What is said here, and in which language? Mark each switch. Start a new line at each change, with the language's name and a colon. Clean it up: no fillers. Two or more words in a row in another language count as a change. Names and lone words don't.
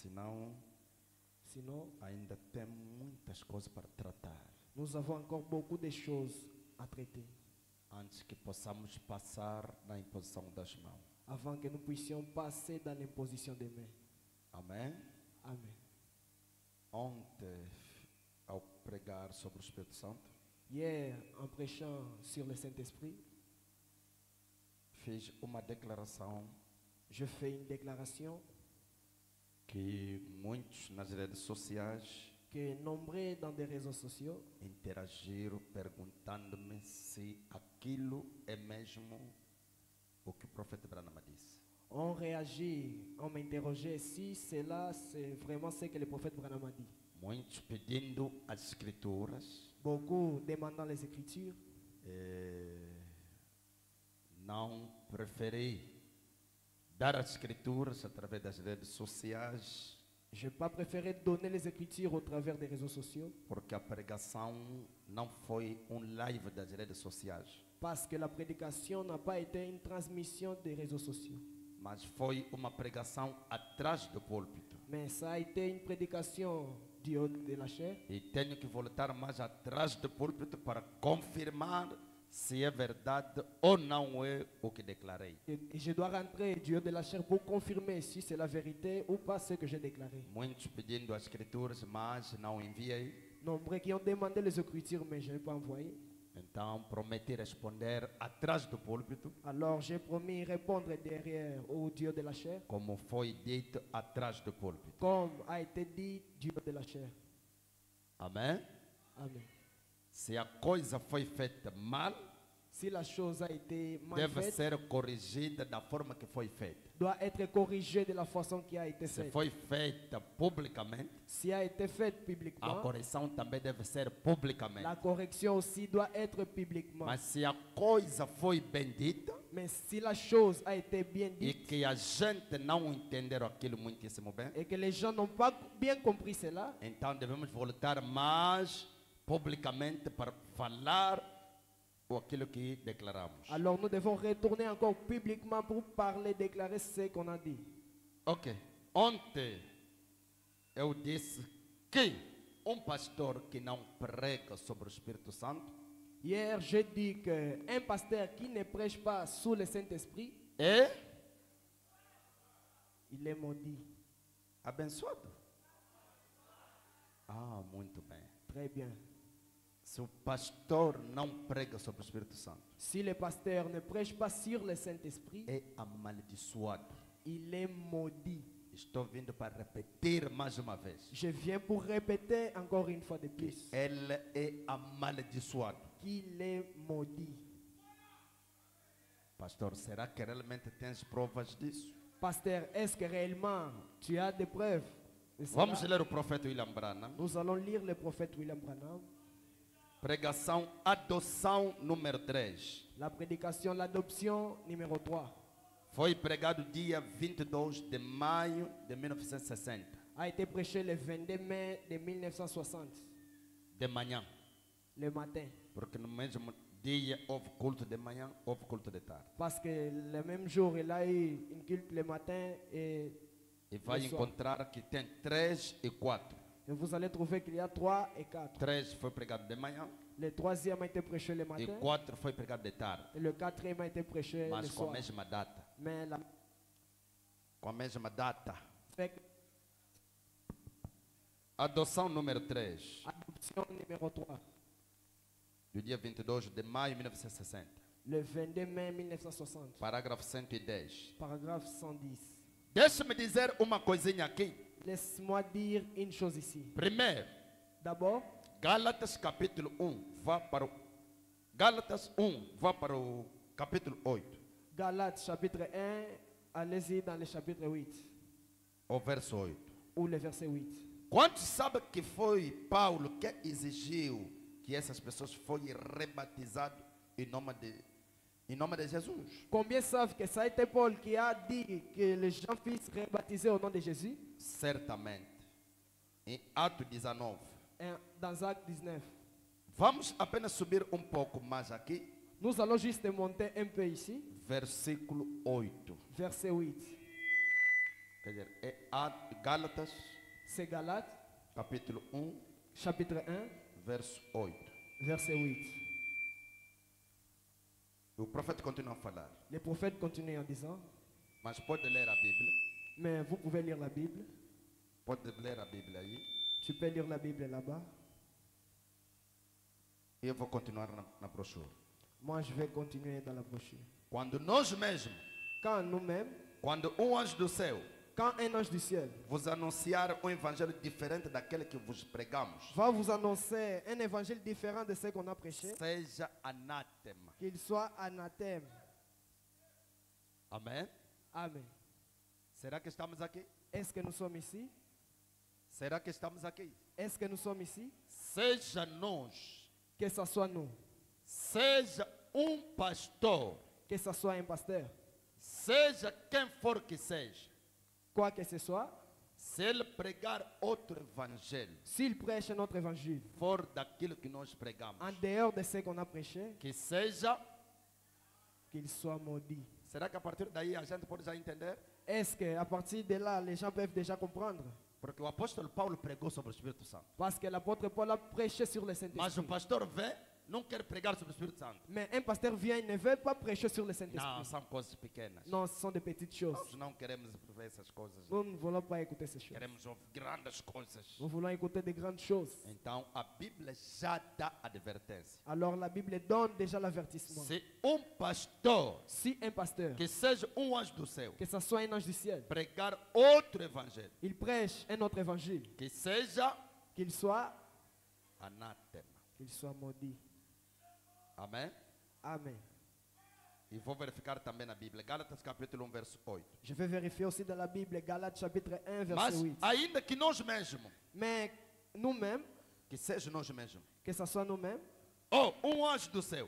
French: Sinon,
Portuguese: ainda tem muitas coisas para tratar
French: nous avons encore beaucoup de choses à traiter
Portuguese: antes que possamos passar na imposição das mãos.
French: avant que nous puissions passer dans l'imposition des mains.
Portuguese: Amém?
French: Amen.
Portuguese: Ontem, ao pregar sobre o Espírito Santo,
French: Hier, en prêchant sur le Saint-Esprit,
Portuguese: fiz uma declaração
French: je fais une déclaration
Portuguese: que muitos nas redes sociais
French: que nombreux dans des réseaux sociaux
Portuguese: interagiram perguntando-me se aquilo é mesmo o que o profeta Branham disse.
French: ont réagi, ont m'interrogé si cela c'est vraiment ce que le prophète Branham a dit.
Portuguese: Muitos pedindo as escrituras,
French: Beaucoup demandant les Écritures.
Portuguese: não preferi dar as escrituras através das redes sociais,
French: Je n'ai pas préféré donner les Écritures au travers des réseaux sociaux
Portuguese: porque a pregação não foi live das redes sociais,
French: parce que la prédication n'a pas été une transmission des réseaux sociaux,
Portuguese: mas foi uma pregação atrás do púlpito.
French: mais ça a été une prédication du haut de la chair.
Portuguese: E tenho que voltar mais atrás do púlpito para confirmar se é verdade ou não é o que declarei.
French: Et je dois rentrer du haut de la chair pour confirmer si c'est la vérité ou pas ce que j'ai déclaré.
Portuguese: Muitos pedindo as escrituras, mas não enviei.
French: Nombreux qui ont demandé les Écritures, mais je n'ai pas envoyé.
Portuguese: Então prometi responder atrás do púlpito,
French: Alors j'ai promis répondre derrière au Dieu de la chair,
Portuguese: como foi dito atrás do púlpito.
French: comme a été dit du haut de la chair.
Portuguese: Amém?
French: Amen.
Portuguese: Se a coisa foi feita mal,
French: Si la chose a été mal
Portuguese: deve
French: faite,
Portuguese: ser corrigida da forma que foi feita.
French: doit être corrigée de la façon qui a été
Portuguese: Se
French: faite.
Portuguese: foi feita publicamente,
French: Si a été faite
Portuguese: a
French: publiquement,
Portuguese: correção também deve ser publicamente.
French: la correction aussi doit être publiquement.
Portuguese: Mas se a coisa foi bem dita
French: Mais si la chose a été bien
Portuguese: e
French: dite
Portuguese: que a gente não entenderam aquilo muitíssimo bem,
French: et que les gens n'ont pas bien compris cela,
Portuguese: então devemos voltar mais publicamente para falar aquilo que declaramos.
French: alors nous devons retourner encore publiquement pour parler, déclarer ce qu'on a dit. Ok.
Portuguese: Ontem eu disse que pastor que não prega sobre o Espírito Santo
French: Hier, j'ai dit qu'un pasteur qui ne prêche pas sous le Saint-Esprit,
Portuguese: é
French: il est maudit.
Portuguese: abençoado. Ah, muito bem.
French: Très bien.
Portuguese: Se o pastor não prega sobre o Espírito Santo,
French: Si le pasteur ne prêche pas sur le Saint-Esprit,
Portuguese: é amaldiçoado.
French: il est maudit.
Portuguese: Estou vindo para repetir mais uma vez.
French: Je viens pour répéter encore une fois de plus
Portuguese: Ele é amaldiçoado.
French: qu'il est maudit.
Portuguese: Pastor, será que realmente tens provas disso?
French: Pasteur, est-ce que réellement tu as des preuves de cela?
Portuguese: Vamos ler o profeta William Branham.
French: Nous allons lire le prophète William Branham.
Portuguese: Pregação Adoção número 3.
French: La prédication, l'adoption numéro 3
Portuguese: Foi pregado dia 22 de maio de 1960,
French: a été prêchée le 22 mai de 1960,
Portuguese: de manhã.
French: le matin.
Portuguese: Porque no mesmo dia houve culto de manhã, houve culto de tarde.
French: Parce que le même jour, il a eu une culte le matin et
Portuguese: E vai
French: le soir.
Portuguese: encontrar que tem 3 e 4.
French: Et vous allez trouver qu'il y a 3 et 4.
Portuguese: 3 foi pregado de manhã
French: Le troisième a été prêché le
Portuguese: e
French: matin
Portuguese: 4 foi pregado de tarde.
French: et le quatrième a été prêché le
Portuguese: Mas com a
French: soir.
Portuguese: mesma data.
French: Mais la
Portuguese: Com a mesma data.
French: fait que
Portuguese: Adoção número 3,
French: adoption numéro 3,
Portuguese: do dia 22 de maio de 1960.
French: le 22 mai 1960,
Portuguese: Parágrafo 110.
French: paragraphe 110.
Portuguese: Deixa-me dizer uma coisinha aqui.
French: Laisse-moi dire une chose ici.
Portuguese: Primeiro,
French: D'abord,
Portuguese: Gálatas capítulo 1, vá para o Gálatas 1, vá para o capítulo 8,
French: Galates chapitre 1, allez-y dans le chapitre 8
Portuguese: o verso 8.
French: ou le verset 8.
Portuguese: Quantos sabem que foi Paulo que exigiu que essas pessoas fossem rebatizadas em nome de Jesus?
French: Combien savent que ça a été Paul qui a dit que les gens puissent rebaptiser au nom de Jésus?
Portuguese: Certamente. Em Atos 19.
French: Dans Acte 19.
Portuguese: Vamos apenas subir um pouco mais aqui.
French: Nous allons juste monter un peu ici.
Portuguese: Versículo 8.
French: Verset 8.
Portuguese: Quer dizer, é Gálatas,
French: C'est Galates,
Portuguese: capítulo 1,
French: chapitre 1,
Portuguese: verso 8.
French: verset 8.
Portuguese: O profeta continua a falar.
French: Les prophètes continuent en disant,
Portuguese: Mas pode ler a Bíblia.
French: mais vous pouvez lire la Bible.
Portuguese: Pode ler a Bíblia aí.
French: Tu peux lire la Bible là-bas.
Portuguese: E eu vou continuar na brochura.
French: Moi, je vais continuer dans la brochure.
Portuguese: Quando nós mesmos,
French: Quand nous-mêmes,
Portuguese: quando anjo do céu
French: quand un ange du ciel
Portuguese: vos anunciar evangelho diferente daquele que vos pregamos,
French: va vous annoncer un évangile différent de ce qu'on a prêché,
Portuguese: seja anátema.
French: qu'il soit anathème.
Portuguese: Amém?
French: Amen.
Portuguese: Será que estamos aqui?
French: Est-ce que nous sommes ici?
Portuguese: Será que estamos aqui?
French: Est-ce que nous sommes ici?
Portuguese: Seja nós,
French: Que ce soit nous,
Portuguese: seja pastor,
French: que ce soit un pasteur,
Portuguese: seja quem for que seja,
French: quoi que ce soit,
Portuguese: se ele pregar outro evangelho,
French: s'il prêche notre évangile
Portuguese: for daquilo que nós pregamos,
French: en dehors de ce qu'on a prêché,
Portuguese: que seja,
French: qu'il soit maudit.
Portuguese: será que a partir daí a gente pode já entender?
French: Est-ce qu'à partir de là, les gens peuvent déjà comprendre?
Portuguese: Porque o apóstolo Paulo pregou sobre o Espírito Santo.
French: Parce que l'apôtre Paul a prêché sur le
Portuguese: Mas o
French: Saint-Esprit.
Portuguese: pastor vem, não quer pregar sobre o Espírito Santo.
French: Mais un pasteur vient, il ne veut pas prêcher sur le
Portuguese: Não,
French: Saint-Esprit.
Portuguese: são coisas pequenas.
French: Non, ce sont des petites choses.
Portuguese: Nós não queremos ver essas coisas.
French: Nous ne voulons pas écouter ces choses.
Portuguese: Queremos ouvir grandes coisas.
French: Nous voulons écouter des grandes choses.
Portuguese: Então a Bíblia já dá advertência.
French: Alors la Bible donne déjà l'avertissement.
Portuguese: Se pastor,
French: Si un pasteur,
Portuguese: que seja anjo do céu,
French: que ce soit un ange du ciel,
Portuguese: pregar outro evangelho,
French: il prêche un autre évangile,
Portuguese: que seja
French: qu'il soit
Portuguese: anátema.
French: maudit.
Portuguese: Amém?
French: Amen.
Portuguese: E vou verificar também na Bíblia. Gálatas capítulo 1, verso 8.
French: Je vais vérifier aussi dans la Bible, Galates chapitre 1, verset
Portuguese: Mas
French: 8.
Portuguese: ainda que nós mesmos,
French: Mais nous-mêmes,
Portuguese: que seja nós mesmos,
French: que ce soit nous-mêmes,
Portuguese: ou anjo do céu,